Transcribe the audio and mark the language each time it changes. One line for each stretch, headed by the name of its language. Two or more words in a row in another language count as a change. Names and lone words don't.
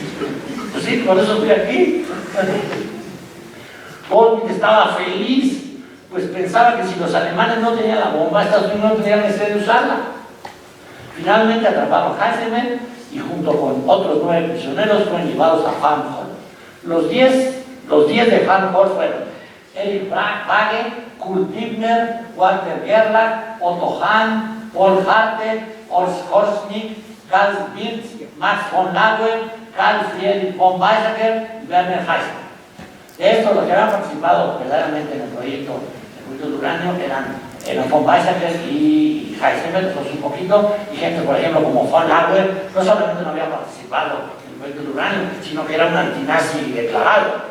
Spanish: Pues sí, Sí, por eso estoy aquí. Goldwyn estaba feliz, pues pensaba que si los alemanes no tenían la bomba, Estados Unidos no tenía necesidad de usarla. Finalmente atraparon a Heisenberg y junto con otros 9 prisioneros fueron llevados a Farnhall. Los 10 de Farnhall fueron Erich Waage, Kurt Wigner, Walter Gerlach, Otto Hahn, Paul Harter, Horst Horsnick, Karl Wirtz, Max von Laue, Karl Friedrich von Weizsäcker y Werner Heisenberg. De estos, los que habían participado verdaderamente en el proyecto de uranio eran von Weizsäcker y Heisenberg, pues un poquito, y gente, por ejemplo, como von Laue, no solamente no había participado en el proyecto de uranio, sino que era un antinazi declarado.